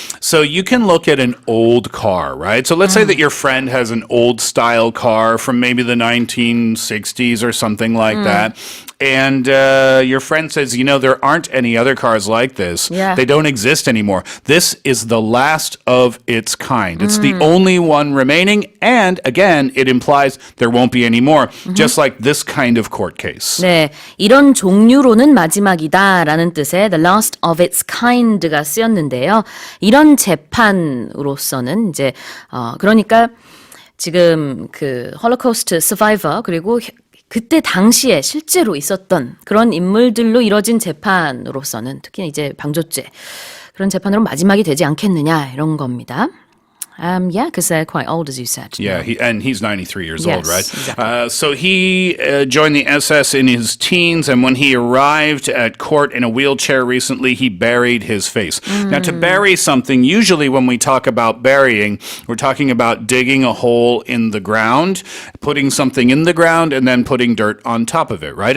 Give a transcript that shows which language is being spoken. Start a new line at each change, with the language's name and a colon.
English: So you can look at an old car, right? So let's say that your friend has an old style car from maybe the 1960s or something like that. And your friend says, there aren't any other cars like this. Yeah. They don't exist anymore. This is the last of its kind. It's the only one remaining. And again, it implies there won't be any more, just like this kind of court case.
Korean: 네, 이런 종류로는 마지막이다라는 뜻의
English: the last of its kind
Korean: 가 쓰였는데요. 이런 재판으로서는 이제 그러니까 지금 그 홀로코스트 서바이버 그리고 그때 당시에 실제로 있었던 그런 인물들로 이뤄진 재판으로서는 특히 이제 방조죄 그런 재판으로 마지막이 되지 않겠느냐 이런 겁니다.
English: Yeah, because they're quite old, as you said. Yeah, he's 93 years old, right? Exactly. So he joined the SS in his teens, and when he arrived at court in a wheelchair recently, he buried his face. Now, to bury something, usually when we talk about burying, we're talking about digging a hole in the ground, putting something in the ground, and then putting dirt on top of it, right?